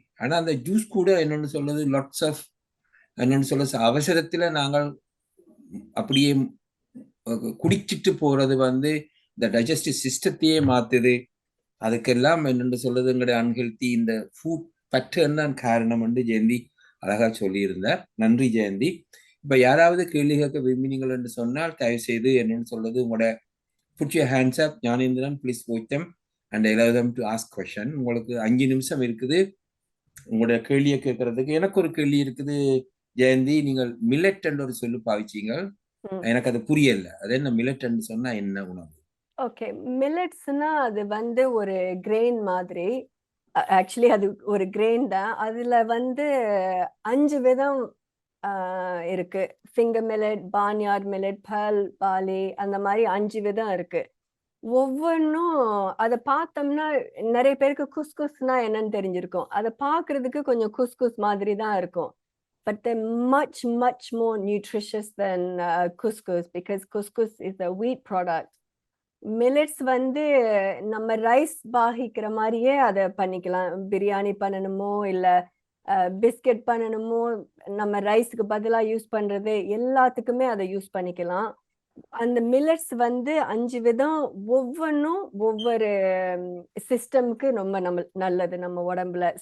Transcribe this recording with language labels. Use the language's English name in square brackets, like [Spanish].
[Tamil] ஆனால் அந்த ஜூஸ் கூட என்னென்னு சொல்றது லாட்ஸ் ஆஃப் என்னென்னு சொல்ல அவசரத்தில் நாங்கள் அப்படியே குடிச்சிட்டு போறது வந்து இந்த டைஜஸ்டிவ் சிஸ்டத்தையே மாத்துது. அதுக்கெல்லாம் என்னென்று சொல்றது எங்களுடைய அன்ஹெல்த்தி இந்த ஃபுட் பேட்டர்ன் தான் காரணம் என்று ஜெயந்தி அழகா சொல்லியிருந்தார். நன்றி ஜெயந்தி. இப்ப யாராவது கேள்வி கேட்க விரும்பினீங்கள் என்று சொன்னால் தயவு செய்து என்னன்னு சொல்றது உங்களோட [English] put your hands up. Gnanendran, please watch them and allow them to ask question. [Tamil] உங்களுக்கு 5 நிமிஷம் இருக்குது உங்களுடைய கேள்வியை கேட்கறதுக்கு. எனக்கு ஒரு கேள்வி இருக்குது ஜெயந்தி. நீங்கள் மில்லட் என்று ஒரு சொல்லு பாவிச்சீங்க, எனக்கு அது புரியல. அது என்ன மில்லட் என்று சொன்னா என்ன உணவு? ஓகே, மில்லட்ஸ்னா அது வந்து ஒரு கிரெயின் மாதிரி. ஆக்சுவலி அது ஒரு கிரெயின் தான். அதுல வந்து 5 விதம் இருக்கு. Finger millet, பார்ன்யார்ட் millet, Perl barley, அந்த மாதிரி 5 விதம் இருக்கு. ஒவ்வொன்றும் அதை பார்த்தோம்னா நிறைய பேருக்கு குஸ்குஸ்னா என்னன்னு தெரிஞ்சிருக்கும். அதை பார்க்கறதுக்கு கொஞ்சம் குஸ்குஸ் மாதிரி தான் இருக்கும். [English] But they're much, much more nutritious than couscous, because couscous is a wheat product. [Tamil] Millets வந்து நம்ம ரைஸ் பாகிக்கிற மாதிரியே அதை பண்ணிக்கலாம். பிரியாணி பண்ணணுமோ இல்லை பிஸ்கெட் பண்ணணுமோ, நம்ம ரைஸுக்கு பதிலாக யூஸ் பண்றது எல்லாத்துக்குமே அதை யூஸ் பண்ணிக்கலாம். அந்த மில்லட்ஸ் வந்து 5 விதம், ஒவ்வொன்றும் ஒவ்வொரு சிஸ்டம்க்கு ரொம்ப நல்லது நம்ம உடம்புல.